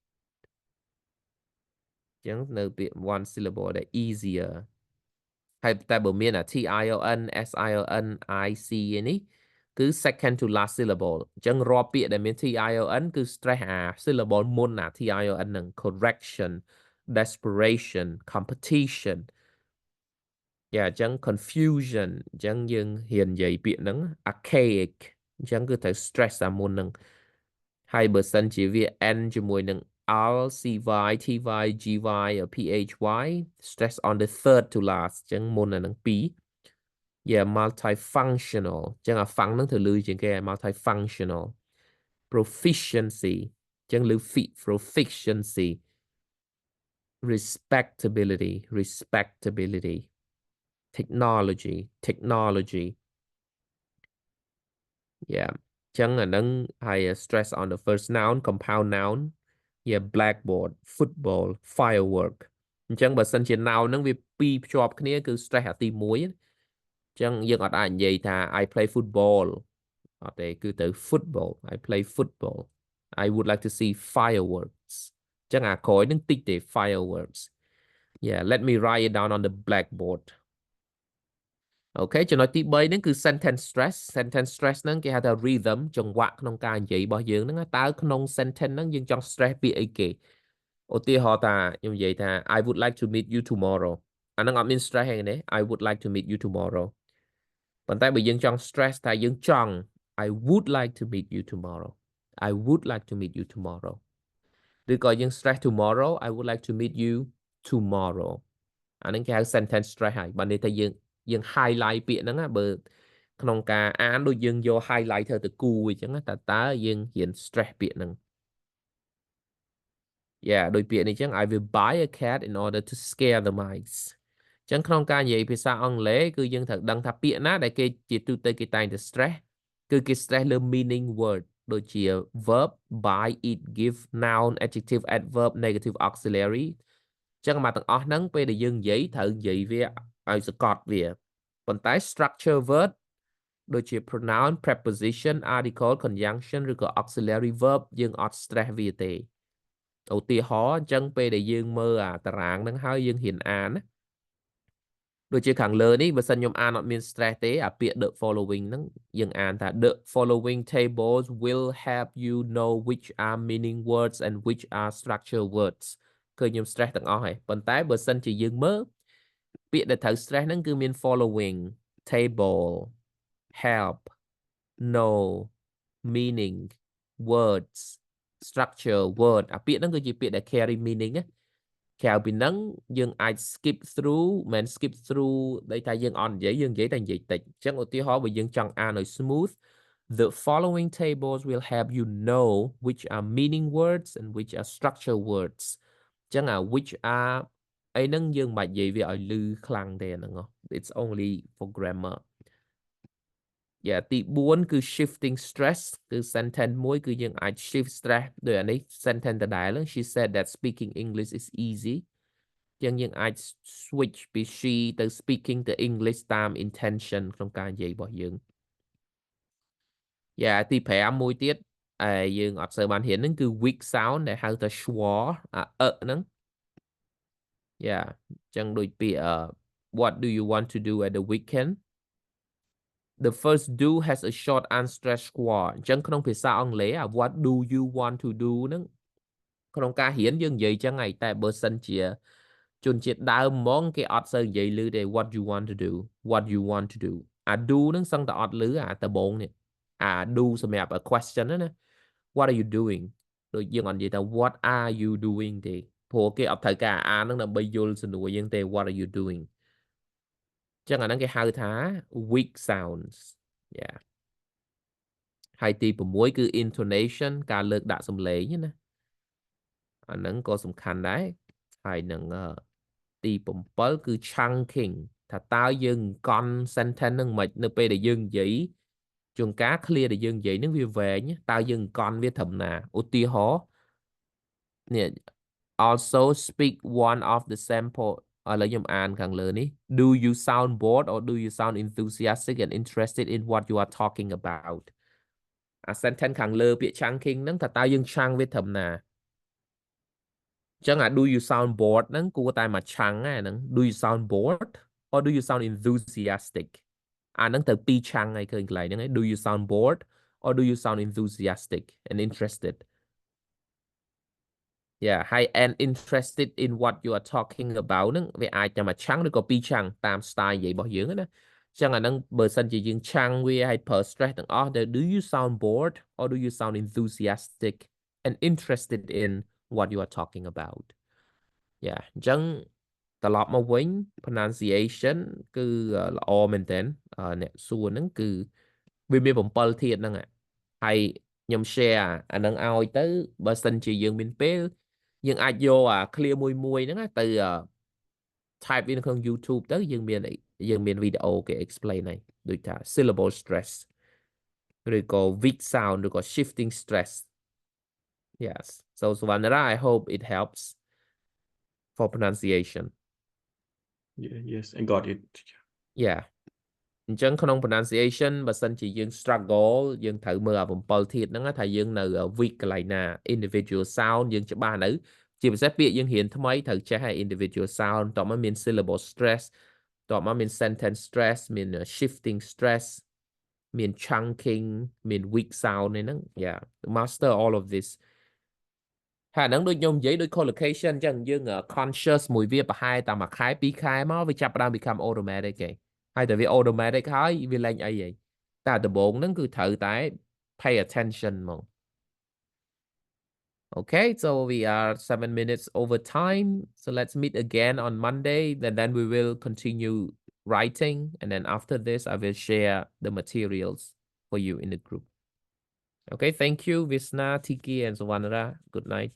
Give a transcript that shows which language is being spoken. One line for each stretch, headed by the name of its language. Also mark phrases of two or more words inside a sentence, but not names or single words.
Khmer: ចឹងនៅពាក្យ
English: one syllable
Khmer: ដែល easier ហើយតែបើមានអា
English: tion sion ic
Khmer: ឯនេះគឺ
English: second to last syllable
Khmer: អញ្ចឹងរា ល់ពាក្យដែលមាន tion គឺ stress អា syllable មុនអា tion ហ្នឹង
English: correction desperation competition
Khmer: យ៉ាអញ្ចឹង confusion អញ្ចឹងយើងហ៊ាននិយាយពាក្យហ្នឹង archaic អញ្ចឹងគឺត្រូវ stress អា មុនហ្នឹងហើយបើសិនជាវា end ជាមួយនឹង
English: r cy ty gy or phy stress on the third to last
Khmer: អញ្ចឹងមុនអាហ្នឹងពីរ
English: yeah multifunctional
Khmer: អញ្ចឹងអា fun ហ្នឹងទៅលឺជាងគេ
English: multifunctional proficiency
Khmer: អញ្ចឹងលឺ
English: proficiency respectability technology
Khmer: yeah អញ្ចឹងអាហ្នឹងហើយ
English: stress on the first noun compound noun yeah blackboard football firework
Khmer: អញ្ចឹងបើសិនជា noun ហ្នឹងវាពីរភ្ជាប់គ្នាគឺ stress អាទី1អញ្ចឹងយើងអត់អាចនិយាយថា
English: I play football
Khmer: អត់ទេគឺទៅ
English: football I play football I would like to see fireworks
Khmer: អញ្ចឹងអាក្រោយហ្នឹងតិចទេ
English: fireworks yeah let me write it down on the blackboard
Khmer: អូខេចំណុចទី3ហ្នឹងគឺ
English: sentence stress
Khmer: ហ្នឹងគេហៅថា
English: rhythm ច
Khmer: ង្វាក់ក្នុងការនិយាយរបស់យើងហ្នឹងតើក្នុង sentence ហ្នឹងយើងចង់ stress ពាក្យអីគេឧទាហរណ៍ថាខ្ញុំនិយាយថា
English: I would like to meet you tomorrow
Khmer: អាហ្នឹងអត់មាន stress ទេណា
English: I would like to meet you tomorrow
Khmer: ប៉ុន្តែបើយើងចង់ stress ថាយើងចង់
English: I would like to meet you tomorrow I would like to meet you tomorrow
Khmer: ឬក៏យើង
English: stress tomorrow I would like to meet you tomorrow
Khmer: អាហ្នឹងគេហៅ
English: sentence stress
Khmer: ហើយបើនេះថាយើង highlight ពាក្យហ្នឹងណាបើក្នុងការអានដូចយើងយក highlighter ទៅគូអញ្ចឹងតើយើងរៀន stress ពាក្យហ្នឹង yeah ដូចពាក្យនេះអញ្ចឹង
English: I will buy a cat in order to scare the mice
Khmer: អញ្ចឹងក្នុងការនិយាយភាសាអង់គ្លេសគឺយើងត្រូវដឹងថាពាក្យណាដែលគេជាទូទៅគេតែងតែ stress គឺគេ stress លើ
English: meaning word
Khmer: ដូចជា
English: verb buy eat give noun adjective adverb negative auxiliary
Khmer: អញ្ចឹងមកទាំងអស់ហ្នឹងពេលដែលយើងនិយាយត្រូវនិយាយវាឲ្យសកត់វា ប៉ុន្តែ
English: structure word
Khmer: ដូចជា
English: pronoun preposition article conjunction
Khmer: ឬក៏
English: auxiliary verb
Khmer: យើងអត់ stress វាទេឧទាហរណ៍អញ្ចឹងពេលដែលយើងមើលអាតារាងហ្នឹងហើយយើងហ៊ានអានណាដូចជាខាងលើនេះបើសិនខ្ញុំអានអត់មាន stress ទេអាពាក្យ
English: the following
Khmer: ហ្នឹងយើងអានថា
English: the following tables will help you know which are meaning words and which are structure words
Khmer: គឺខ្ញុំ stress ទាំងអស់ហើយប៉ុន្តែបើសិនជាយើងមើលពាក្យដែលត្រូវ stress ហ្នឹងគឺមាន following
English: table help know meaning words structure word
Khmer: អាពាក្យហ្នឹងគឺជាពាក្យដែល
English: carry meaning
Khmer: ណាក្រៅពីហ្នឹងយើងអាច
English: skip through
Khmer: មិន
English: skip through
Khmer: ដែលថាយើងអត់និយាយយើងនិ យាយតែនិយាយតិចអញ្ចឹងឧទាហរណ៍បើយើងចង់អានឲ្យ smooth
English: the following tables will help you know which are meaning words and which are structure words
Khmer: អញ្ចឹងអា
English: which are
Khmer: អីហ្នឹងយើងមិនបាច់និយាយវាឲ្យលឺខ្លាំងទេអាហ្នឹង
English: it's only for grammar yeah
Khmer: ទី4គឺ
English: shifting stress
Khmer: គឺ sentence មួយគឺយើងអាច
English: shift stress
Khmer: ដោយអានេះ sentence ដដែល
English: she said that speaking English is easy
Khmer: យើងអាច switch ពី she ទៅ speaking ទៅ English តាម intention ក្នុងការនិយាយរបស់យើង yeah ទី5មួយទៀតយើងអត់សូវបានរៀនហ្នឹងគឺ
English: weak sound
Khmer: ដែលហៅថា schwa ហ្នឹង yeah អញ្ចឹងដូចពាក្យ
English: what do you want to do at the weekend the first do has a short unstressed schwa
Khmer: អញ្ចឹងក្នុងភាសាអង់គ្លេស
English: what do you want to do
Khmer: ហ្នឹងក្នុងការរៀនយើងនិយាយអញ្ចឹងហើយតែបើសិនជា ជនជាតិដើមហ្មងគេអត់សូវនិយាយឮទេ
English: what you want to do what you want to do
Khmer: អា do ហ្នឹងសឹងតែអត់ឮអាដំបូងនេះអា do សម្រាប់
English: a question
Khmer: ណា
English: what are you doing
Khmer: ដូចយើងអត់និយាយថា
English: what are you doing
Khmer: ទេ ព្រោះគេអត់ត្រូវការអាហ្នឹងដើម្បីយល់សំណួរយើងទេ
English: what are you doing
Khmer: ចឹងអាហ្នឹងគេហៅថា
English: weak sounds yeah
Khmer: ហើយទី6គឺ intonation ការលើកដាក់សំឡេងណាអាហ្នឹងក៏សំខាន់ ដែរហើយនឹងទី7គឺ chunking ថាតើយើងកន់ sentence ហ្នឹងមិននៅពេលដែលយើងនិយាយជួនកាល clear ដែលយើងនិយាយនឹងវាវែងតើយើងកន់វាត្រឹមណាឧទាហ រណ៍នេះ
English: also speak one of the sample
Khmer: ឥឡូវខ្ញុំអានខាងលើនេះ
English: do you sound bored or do you sound enthusiastic and interested in what you are talking about
Khmer: អា sentence ខាងលើពាក្យ chunking ហ្នឹងតើយើងឆាំងវាត្រឹមណាចឹងអា
English: do you sound bored
Khmer: ហ្នឹងគួរតែមកឆាំងហ្នឹង
English: do you sound bored or do you sound enthusiastic
Khmer: អាហ្នឹងទៅពីរឆាំងហើយឃើញកន្លែងហ្នឹង
English: do you sound bored or do you sound enthusiastic and interested yeah hi and interested in what you are talking about
Khmer: ហ្នឹងវាអាចតែមកឆាំងឬក៏ពីរឆាំងតាម style និយាយរបស់យើងណាចឹងអាហ្នឹងបើសិនជាយើងឆាំ
English: ងវាឲ្យប្រើ stress ទាំងអស់ do you sound bored or do you sound enthusiastic and interested in what you are talking about
Khmer: yeah អញ្ចឹងត្រឡប់មកវិញ pronunciation គឺល្អមែនតើអ្នកសួរហ្នឹងគឺវាមាន 7ធាតុហ្នឹងហើយខ្ញុំ share អាហ្នឹងឲ្យទៅបើសិនជាយើងមានពេលយើងអាចយកអា clear មួយហ្នឹងទៅ type វានៅក្នុង YouTube ទៅយើងមានវីដេអូគេ explain ហើយដូចថា
English: syllable stress
Khmer: ឬក៏
English: weak sound
Khmer: ឬក៏
English: shifting stress yes so Savannah I hope it helps for pronunciation Yeah, yes, I got it.
Khmer: yeah អញ្ចឹងក្នុង pronunciation បើសិនជាយើង struggle យើងត្រូវមើលអា7ធាតុហ្នឹងថាយើងនៅ weak កន្លែងណា
English: individual sound
Khmer: យើងច្បាស់នៅជាពិសេសពាក្យយើងរៀនថ្មីត្រូវចេះឲ្យ
English: individual sound
Khmer: តោះមកមាន
English: syllable stress
Khmer: តោះមកមាន
English: sentence stress
Khmer: មាន
English: shifting stress
Khmer: មាន chunking មាន
English: weak sound
Khmer: ហ្នឹង
English: yeah master all of this
Khmer: ហើយហ្នឹងដូចខ្ញុំនិយាយដូច collocation អញ្ចឹងយើង conscious មួយវាប្រហែលតែមួយខែពីរខែមកវាចាប់ផ្ដើម
English: become automatic
Khmer: ឯងហើយតែវា automatic ហើយវាលែងអីឯងតែដំបូងហ្នឹងគឺត្រូវតែ
English: pay attention
Khmer: ហ្មង
English: Okay so we are 7 minutes over time so let's meet again on Monday and then we will continue writing and then after this I will share the materials for you in the group Okay thank you Visna Tiki and Savannah good night see you